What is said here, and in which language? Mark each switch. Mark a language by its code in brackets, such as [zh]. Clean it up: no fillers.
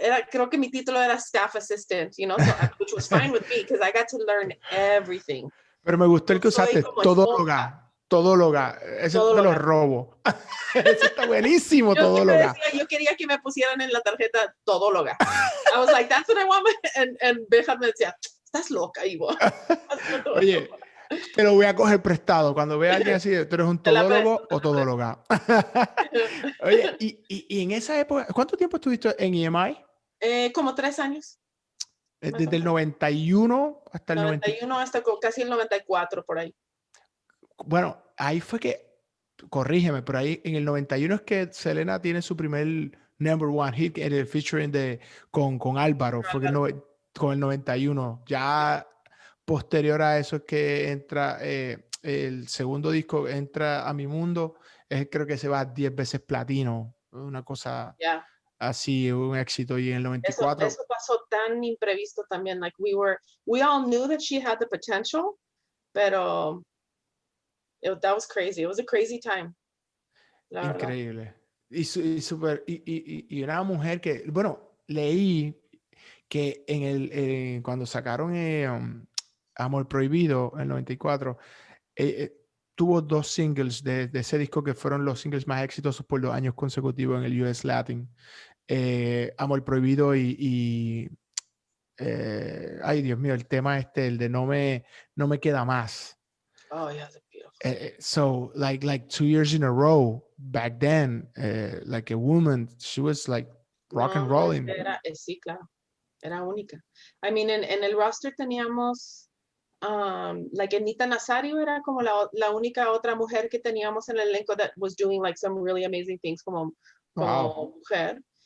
[es] Creo que mi título era [en] staff assistant, which was fine with me because I got to learn everything. [es] Pero me gustó el que usaste, todóloga. Eso te lo robo. Eso está buenísimo, todóloga. Yo quería que me pusieran en la tarjeta todóloga. [en] I was like, that's what I want. And [es] Bejar me decía, estás loca, Ivo. Oye, te lo voy a coger prestado. Cuando vea a alguien así, ¿tú eres un todólogo o todóloga? Oye, y en esa época, ¿cuánto tiempo estuviste en EMI? Como 3 años. Desde el 91 hasta el 91 hasta casi el 94, por ahí. Bueno, ahí fue que, corrígeme, pero ahí en el 91 es que Selena tiene su primer #1 hit en el featuring con Álvaro, fue con el 91. Ya posterior a eso es que entra el segundo disco, entra a Mi Mundo, creo que se va 10 veces platino, una cosa [en] Yeah. [es] así, un éxito. Y en el 94... Eso pasó tan imprevisto también. [en] Like we all knew that she had the potential, [es] pero [en] that was crazy. It was a crazy time. [es] La verdad. Increíble. Y una mujer que, bueno, leí que cuando sacaron Amor Prohibido en el 94, tuvo 2 singles de ese disco que fueron los singles más exitosos por 2 años consecutivos en el US Latin. Amor Prohibido ay, Dios mío, el tema el de no me queda más. [en] Oh, yeah, that's beautiful. So like 2 years in a row back then, like a woman, she was like rock and rolling. [es] Sí, claro, era única. [en] I mean, [es] en el roster teníamos like Anita Nazario era como la única otra mujer que teníamos en el elenco [en] that was doing like some really amazing things [es] como mujer.